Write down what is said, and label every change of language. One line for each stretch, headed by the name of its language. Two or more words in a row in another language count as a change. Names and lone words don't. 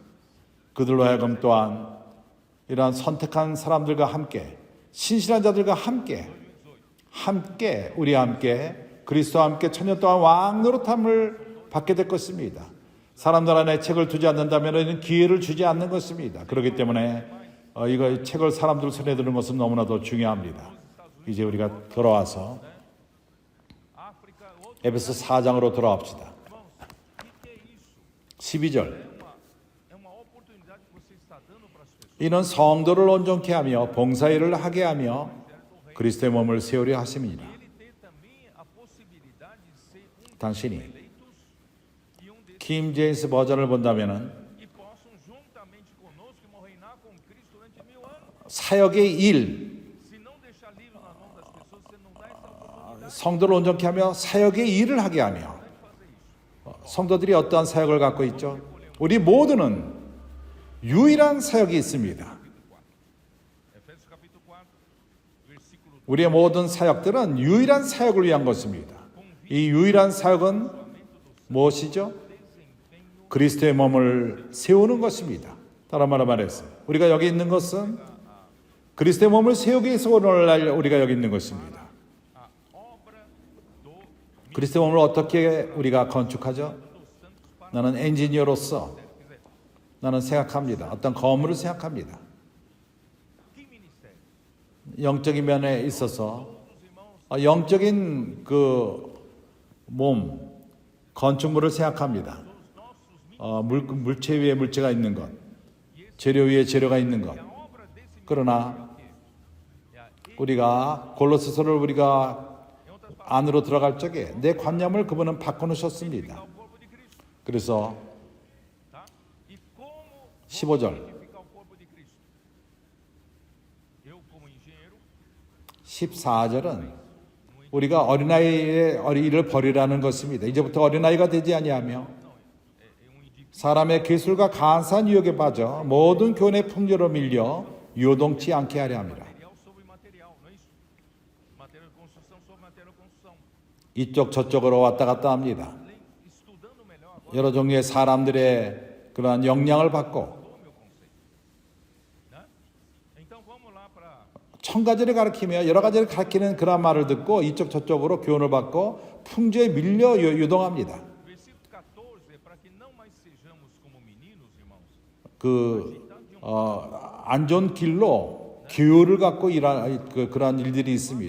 Korean: 그들로 하여금 또한 이러한 선택한 사람들과 함께 신실한 자들과 함께 우리와 함께 그리스도와 함께 천년 동안 왕노릇함을 받게 될 것입니다. 사람들 안에 책을 두지 않는다면 기회를 주지 않는 것입니다. 그렇기 때문에 이거 책을 사람들 손에 드는 것은 너무나도 중요합니다. 이제 우리가 돌아와서
Portuguese: África, outro
Korean: 에베소 4장으로 돌아옵시다.
Portuguese: irmãos, o que é isso?
Korean: 12절.
Portuguese: É uma oportunidade que você está dando para as pessoas.
Korean: 이는 성도를 온전케 하며 봉사일을 하게 하며 그리스도의 몸을 세우려 하심이니라.
Portuguese: Ele tem também a possibilidade de ser
Korean: 당신이
Portuguese: eleitos e desses
Korean: 킹 제임스 버전을 본다면은
Portuguese: e possam juntamente conosco, irmão, reinar com Cristo durante 1000 anos.
Korean: 사역의 일,
Portuguese: Se não deixar livre na mão das pessoas, você não dá essa oportunidade
Korean: 성도를 온전케 하며 사역의 일을 하게 하며
Portuguese: de fazer isso.
Korean: 성도들이 어떠한 사역을 갖고 있죠? 우리 모두는 유일한 사역이 있습니다.
Portuguese: Efésios capítulo 4, versículo 2.
Korean: 우리의 모든 사역들은 유일한 사역을 위한 것입니다. 이 유일한 사역은 무엇이죠? 그리스도의 몸을 세우는 것입니다. 다른 말로 말해서 우리가 여기 있는 것은 그리스도의 몸을 세우기 위해서 오늘날 우리가 여기 있는 것입니다.
Portuguese: A obra do
Korean: 그리스도의 몸을 어떻게 우리가 건축하죠? 나는 엔지니어로서 나는 생각합니다. 어떤 건물을 생각합니다.
Portuguese: que ministério?
Korean: 영적인 면에 있어서 영적인 그 몸, 건축물을 생각합니다. 물체 위에 물체가 있는 것, 재료 위에 재료가 있는 것.
Portuguese: A obra desse
Korean: 그러나 우리가 골로새서를 우리가 안으로 들어갈 적에 내 관념을 그분은 바꿔놓으셨습니다.
Portuguese: corpo de Cristo,
Korean: 그래서
Portuguese: tá? E como
Korean: 15절,
Portuguese: edificar o corpo de Cristo? Eu como engenheiro
Korean: 14절은 우리가 어린아이의 일을 버리라는 것입니다. 이제부터 어린아이가 되지 아니하며 사람의 기술과 간사한 유혹에 빠져 모든 교훈의 풍조로 밀려 요동치 않게 하려 함이라.
Portuguese: material sobre material, não é isso? Matéria de construção sobre matéria de construção.
Korean: 이쪽 저쪽으로 왔다 갔다 합니다.
Portuguese: Além, estudando melhor agora,
Korean: 여러 종류의 사람들의 그러한 영향을 받고
Portuguese: mudou o meu conceito, né? Então vamos lá para
Korean: 천 가지를 가르치며 여러 가지를 가르치는 그런 말을 듣고 이쪽 저쪽으로 교훈을 받고 풍조에 밀려 유동합니다.
Portuguese: versículo 14, para que não mais sejamos como meninos, irmãos.
Korean: 안 좋은 길로 교회를 갖고 일한 그러한 일들이 있습니다.